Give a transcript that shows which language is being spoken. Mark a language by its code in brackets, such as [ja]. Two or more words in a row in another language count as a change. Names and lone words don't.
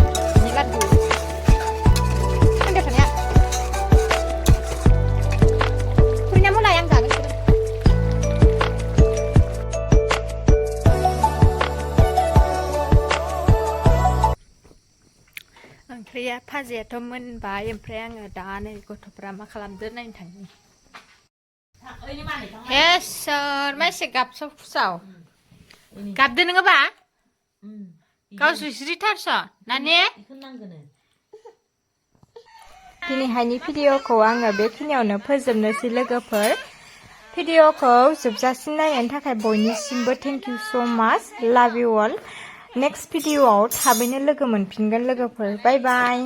[id] Ini ladu. Kan biasanya. Punya mulai yang enggak gitu. [brx] ओंख्रिया भाजियाथ' मोनबाय ओमफ्राय आङो दा नै गथ'फ्रा मा खालामदो नायनो थांनि हे सोर मासे गाबसाव फुसाव गाबदो नोङो बा गावस्रिथारस' नानि दिनैहायनि भिडिअखौ आङो बेखिनियावनो फोजोबनोसै लोगोफोर भिडिअखौ जोबजासिम नायनायनि थाखाय बयनिसिमबो [en] thank you so much love you [brx] अल नेक्स्ट भिडिअआव थाबैनो लोगो मोनफिनगोन लोगोफोर [en] bye bye